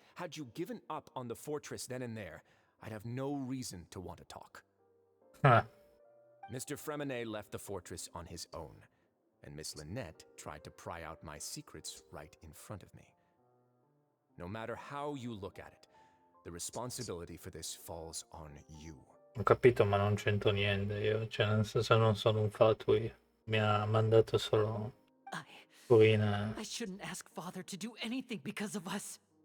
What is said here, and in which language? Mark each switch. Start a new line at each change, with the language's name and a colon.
English: Had you given up on the fortress then and there, I'd have no reason to want to talk. Mr. Fremine left the fortress on his own, and Miss Lynette tried to pry out my secrets right in front of me. No matter how you look at it, the responsibility for this falls on you.
Italian: Ho capito, ma non c'entro niente io, cioè nel senso non sono un fato io. Mi ha mandato solo Purina.
English: I shouldn't ask Father to do anything because of us.